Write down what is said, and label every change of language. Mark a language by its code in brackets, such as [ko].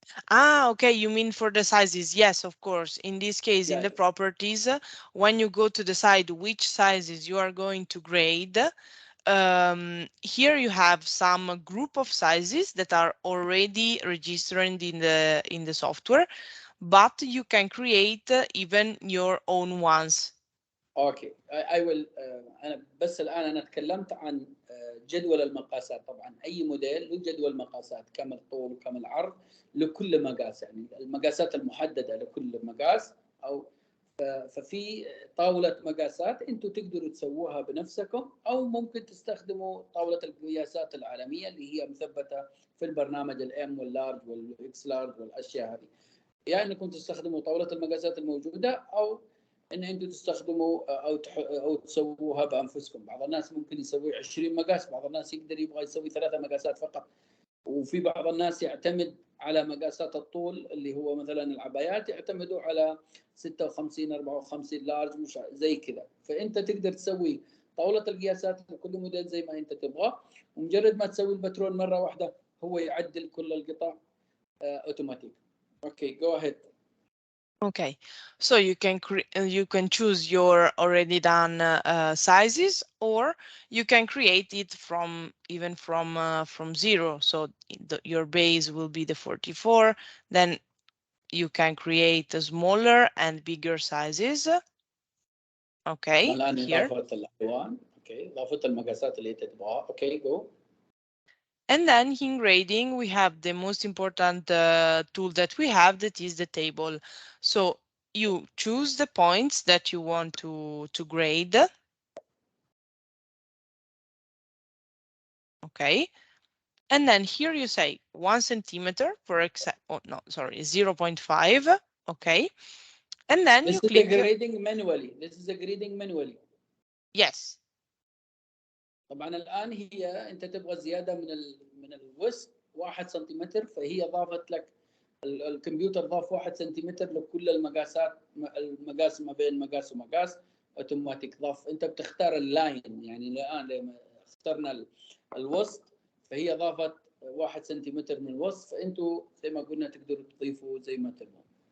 [en] Ah, okay, you mean for the sizes? Yes, of course. In this case, in the properties, when you go to decide which sizes you are going to grade, here you have some group of sizes that are already registered in the software, but you can create even your own ones. [ar] اوكي [en] I will [ar] انا بس الان انا تكلمت عن جدول المقاسات. طبعا اي موديل له جدول مقاسات، كم الطول وكم العرض لكل مقاس، يعني المقاسات المحدده لكل مقاس، او ففي طاوله مقاسات انتم تقدروا تسووها بنفسكم، او ممكن تستخدموا طاوله القياسات العالميه اللي هي مثبته في البرنامج الام واللارج والاكس لارج والاشياء هذه. يا انكم تستخدموا طاوله المقاسات الموجوده، او ان انتم تستخدموا او تسووها بانفسكم. بعض الناس ممكن يسوي 20 مقاس، بعض الناس يقدر يبغى يسوي 3 مقاسات فقط، وفي بعض الناس يعتمد على مقاسات الطول اللي هو مثلا العبايات يعتمدوا على 56 54 لارج مش زي كذا. فانت تقدر تسوي طاوله القياسات لكل موديل زي ما انت تبغى، ومجرد ما تسوي البترون مره واحده هو يعدل كل القطع اوتوماتيك. [en] Okay go ahead. Okay, so you can choose your already done sizes, or you can create it from from zero. So your base will be the 44. Then you can create smaller and bigger sizes. Okay, [ar] الان [en] here. [ar] اضافه الالوان. اوكي اضافه المقاسات اللي انت تبغاها. [en] Okay go. And then in grading, we have the most important tool that we have, that is the table. So you choose the points that you want to grade. Okay. And then here you say 1 centimeter, for example, oh, no, sorry, 0.5. Okay. And then This you is click. the grading manually. This is the grading manually. Yes. [ar] طبعا الان هي انت تبغى زياده من الوسط 1 سنتيمتر، فهي ضافت لك الكمبيوتر ضاف 1 سنتيمتر لكل المقاسات، المقاس ما بين مقاس ومقاس اوتوماتيك ضاف. انت بتختار اللاين، يعني الان لما اخترنا الوسط فهي ضافت 1 سنتيمتر من الوسط، فانتوا زي ما قلنا تقدروا تضيفوا زي ما تبغوا.